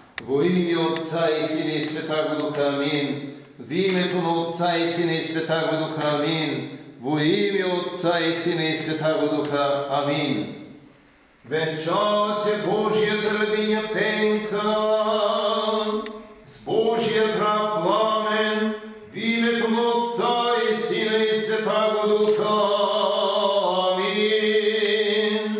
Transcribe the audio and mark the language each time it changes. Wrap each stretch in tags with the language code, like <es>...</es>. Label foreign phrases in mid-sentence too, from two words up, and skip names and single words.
<cu>Во имя Отца и Сина и Святаго Духа, амин.</cu> <bg>В името на Отца и Сина и</bg> <cu>Святаго Духа,</cu> <bg>амин.</bg> <cu>Во имя Отца и Сина и Святаго Духа, амин.</cu> <bg>Венчава се Божията рабиня Пенка с Божия раб Пламен, в името на Отца и Сина и</bg> <cu>Святаго Духа,</cu> <bg>амин.</bg>